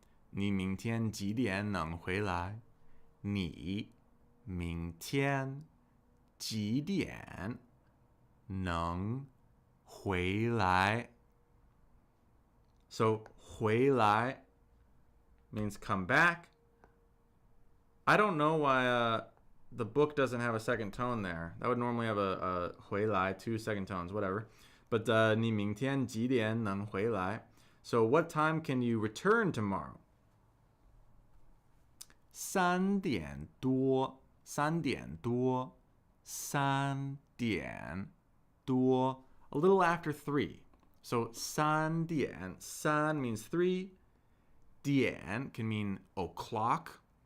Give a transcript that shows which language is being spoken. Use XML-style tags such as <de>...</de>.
<zh>你明天几点能回来？你明天几点能回来？</zh> <en>So 回来 means come back. I don't know why the book doesn't have a second tone there. That would normally have a 回来, 2 second tones, whatever. But</en> <zh>你明天几点能回来?</zh> <en>So what time can you return tomorrow?</en> <zh>3点多 3点多 3点多</zh> <en>A little after 3. So 3点 3 means 3. 点 can mean o'clock.</en>